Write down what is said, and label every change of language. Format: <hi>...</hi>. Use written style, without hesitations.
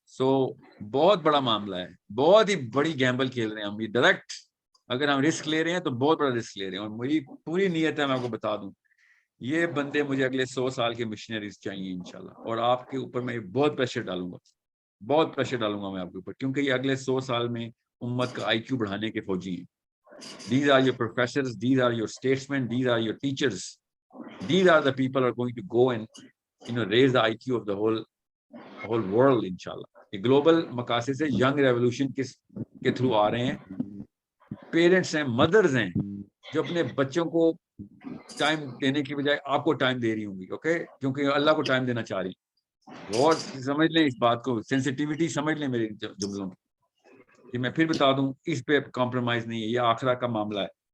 <hi>सो बहुत बड़ा मामला है, बहुत ही बड़ी गैम्बल खेल रहे हैं हम. ये डायरेक्ट अगर हम रिस्क ले रहे हैं तो बहुत बड़ा रिस्क ले रहे हैं. और मेरी पूरी नीयत है, मैं आपको बता दूं, ये बंदे मुझे अगले 100 साल के मिशनरीज चाहिए इंशाल्लाह. और आपके ऊपर मैं बहुत प्रेशर डालूंगा, बहुत प्रेशर डालूंगा मैं आपके ऊपर, क्योंकि ये अगले 100 साल में उम्मत का IQ बढ़ाने के फौजी हैं.</hi> <en>These are your professors, these are your statesmen, these are your teachers, these are the people who are going to go and raise the IQ of the whole world inshallah.</en> <hi>ये global मकासद से young revolution के through आ रहे हैं. Parents हैं, mother's हैं, जो अपने बच्चों को टाइम देने की बजाय आपको टाइम दे रही होंगी. ओके, क्योंकि अल्लाह को टाइम देना चाह रही. और समझ लें इस बात को, सेंसिटिविटी समझ लें मेरे जुमलों में, कि मैं फिर बता दूं, इस पे कॉम्प्रोमाइज नहीं है, ये आखिरा का मामला है.</hi>